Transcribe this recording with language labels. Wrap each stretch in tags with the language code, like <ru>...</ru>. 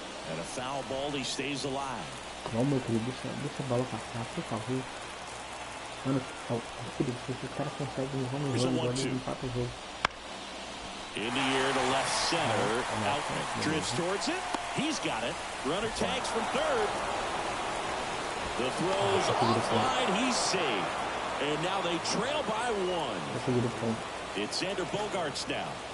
<en>And a foul ball, he stays alive.</en> <pt>Não, meu querido, deixa a bola passar, por favor. Mano, querido, se os caras conseguem, vamos empata o jogo.</pt> <en>In the air to left center. Out drifts towards it. He's got it. Runner tags from third. The throw's offline. He's safe. And now they trail by 1. It's Xander Bogaerts now.</en>